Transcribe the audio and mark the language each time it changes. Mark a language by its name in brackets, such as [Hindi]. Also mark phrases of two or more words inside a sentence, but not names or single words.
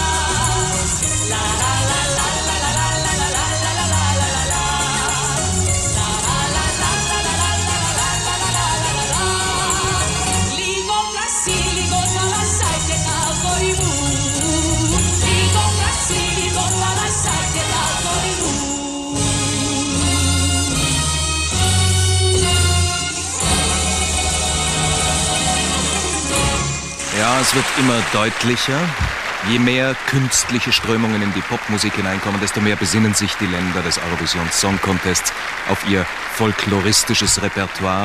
[Greek] La la la la la la la la la la la la la la la. La la la la la la la la la la la la la. Λίγο κρασί, λίγο θάλασσα και τα αγόρι μου. Λίγο κρασί, λίγο θάλασσα και τα αγόρι μου. [German] Ja, es wird immer deutlicher. Je mehr künstliche Strömungen in die Popmusik hineinkommen, desto mehr besinnen sich die Länder des Eurovision Song Contests auf ihr folkloristisches Repertoire.